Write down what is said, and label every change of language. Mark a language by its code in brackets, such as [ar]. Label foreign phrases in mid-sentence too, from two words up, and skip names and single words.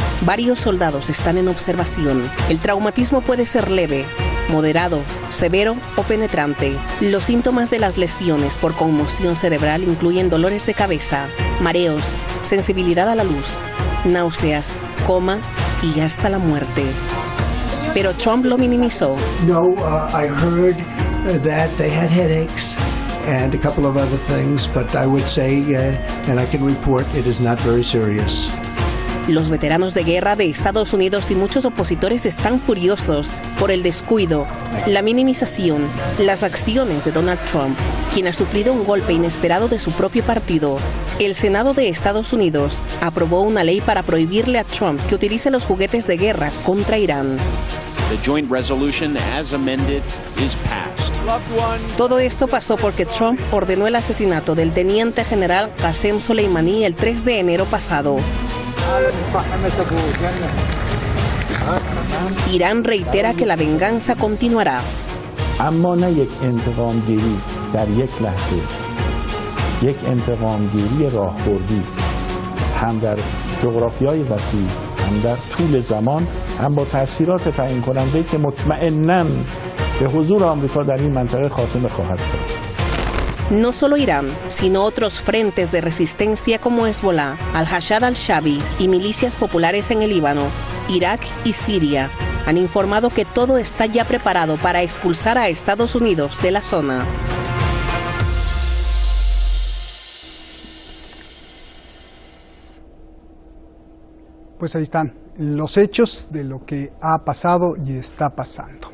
[es] Varios soldados están en observación. El traumatismo puede ser leve, moderado, severo o penetrante. Los síntomas de las lesiones por conmoción cerebral incluyen dolores de cabeza, mareos, sensibilidad a la luz, náuseas, coma y hasta la muerte. Pero Trump lo minimizó. [en] No, I heard that they had headaches and a couple of other things, but I would say, and I can report, it is not very serious. [es] Los veteranos de guerra de Estados Unidos y muchos opositores están furiosos por el descuido, la minimización, las acciones de Donald Trump, quien ha sufrido un golpe inesperado de su propio partido. El Senado de Estados Unidos aprobó una ley para prohibirle a Trump que utilice los juguetes de guerra contra Irán. [en] The joint resolution as amended is passed. [es] Todo esto pasó porque Trump ordenó el asesinato del teniente general Qasem Soleimani el 3 de enero pasado. Irán reitera que la venganza continuará. [fa] اما نه یک انتقام گیری در یک لحظه، یک انتقام گیری راهبردی، هم در جغرافیای وسیع، هم در طول زمان، هم با تاثیرات تعیین کننده که مطمئناً به حضور آمریکا در این منطقه خاتمه خواهد داد. [es] No solo Irán, sino otros frentes de resistencia como Hezbollah, Al-Hashad al-Shabi y milicias populares en el Líbano, Irak y Siria han informado que todo está ya preparado para expulsar a Estados Unidos de la zona. Pues ahí están los hechos de lo que ha pasado y está pasando.